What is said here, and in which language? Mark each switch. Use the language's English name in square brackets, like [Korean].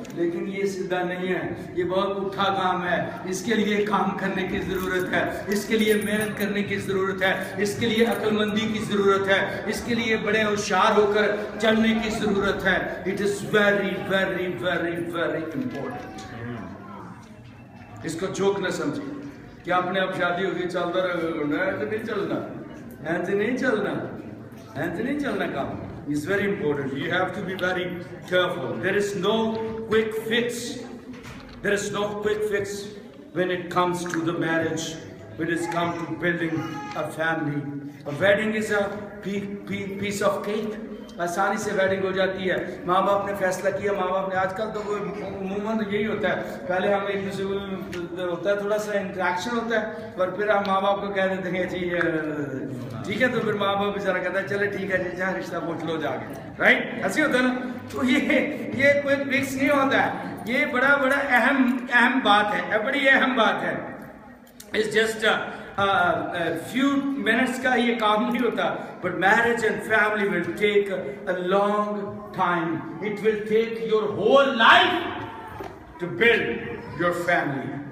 [Hindi] लेकिन ये सीधा नहीं है, ये बहुत उठा काम है। इसके लिए काम करने की ज़रूरत है, इसके लिए मेहनत करने की ज़रूरत है, इसके लिए अक्लमंदी की ज़रूरत है, इसके लिए बड़े होशियार होकर चलने की ज़रूरत है। [English] It is very very very very important. [Hindi] इसको जोक न समझिए कि आपने अब शादी होगी चलता रहेगा, ऐसे नहीं चलना, ऐसे नहीं चलना, ऐसे नहीं चलना काम। [English] It's very important. You have to be very careful. There is no quick fix. There is no quick fix when it comes to the marriage, when it comes to building a family. A wedding is a piece of cake. [Hindi] आसानी से wedding हो जाती है। माँ बाप ने फैसला किया, माँ बाप ने, आजकल तो अमूमन तो यही होता है, पहले हम एक दूसरे होता है, थोड़ा सा इंटरेक्शन होता है, और फिर हम माँ बाप को कह देते हैं जी ठीक है, तो फिर माँ बाप बेचारा कहता है चले ठीक है जी, जहाँ रिश्ता पूछ लो जाके, राइट, ऐसे होता है ना। तो ये कोई फिक्स नहीं होता है, ये बड़ा अहम बात है, बड़ी अहम बात है। [English] It's just a few minutes [Hindi] का ये काम नहीं होता, [English] but marriage and family will take a long time. It will take your whole life to build your family.